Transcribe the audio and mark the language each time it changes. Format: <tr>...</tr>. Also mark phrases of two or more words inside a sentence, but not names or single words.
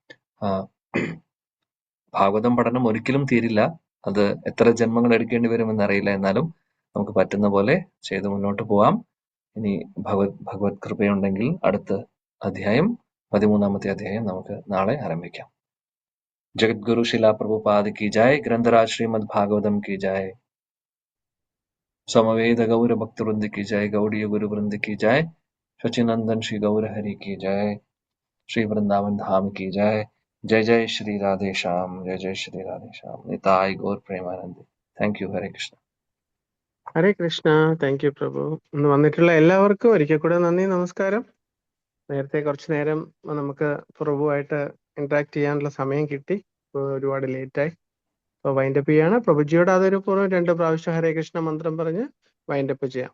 <ml>ഭാഗവതം പഠനം ഒരിക്കലും തീരില്ല, അത് എത്ര ജന്മങ്ങൾ എടുക്കേണ്ടി വരുമെന്ന് അറിയില്ല, എന്നാലും നമുക്ക് പറ്റുന്ന പോലെ ചെയ്ത് മുന്നോട്ട് പോവാം. ഇനി ഭഗവത് കൃപയുണ്ടെങ്കിൽ അടുത്ത അധ്യായം 13ാമത്തെ അധ്യായം നമുക്ക് നാളെ ആരംഭിക്കാം.</ml> <hi>जगद्गुरु शिला प्रभुपाद की जय. ग्रन्थराज श्रीमद् भागवतम् की जय. समवेत गौर भक्तवृन्द की जय. गौड़ीय गुरु वृंद की जय. शचिनंदन श्री गौर हरि की जय. श्री वृंदावन धाम की जय. जय जय श्री राधे श्याम. जय जय श्री राधे श्याम. निताय गौर प्रेमानंद.</hi> <en>thank you.</en> <ml>ഹരേ കൃഷ്ണ. ഹരേ കൃഷ്ണ.</ml> <en>thank you</en> <ml>പ്രഭു. ഇന്ന് വന്നിട്ടുള്ള എല്ലാവർക്കും ഒരിക്കൽ കൂടെ നന്ദി, നമസ്കാരം. നേരത്തെ കുറച്ചു നേരം നമുക്ക് പ്രഭുവായിട്ട് ഇന്ററാക്ട് ചെയ്യാനുള്ള സമയം കിട്ടി, ഒരുപാട് ലേറ്റായി. അപ്പോൾ വൈൻഡപ്പ് ചെയ്യാണ്. പ്രഭുജിയോട് അതൊരു പൂർവ്വം 2 പ്രാവശ്യം ഹരേ കൃഷ്ണ മന്ത്രം പറഞ്ഞ് വൈൻഡപ്പ് ചെയ്യാം.</ml>